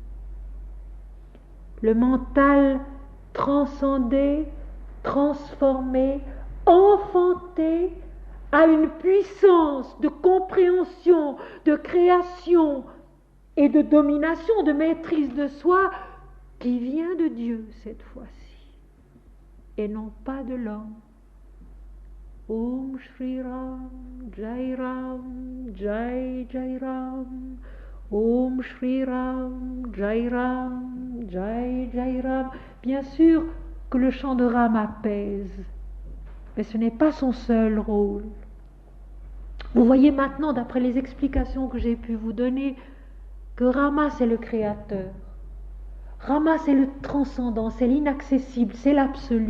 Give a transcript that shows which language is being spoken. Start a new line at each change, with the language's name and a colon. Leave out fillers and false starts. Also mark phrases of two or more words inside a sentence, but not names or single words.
French: Le mental transcendé, transformé, enfanté à une puissance de compréhension, de création et de domination, de maîtrise de soi qui vient de Dieu cette fois-ci et non pas de l'homme.
Sanskrit: ॐ श्री राम, जय राम, जय जय राम. ॐ श्री राम, जय राम, जय जय राम.
French: Bien sûr que le chant de Ram apaise, mais ce n'est pas son seul rôle. Vous voyez maintenant, d'après les explications que j'ai pu vous donner, que Rama c'est le créateur. Rama c'est le transcendant, c'est l'inaccessible, c'est l'absolu.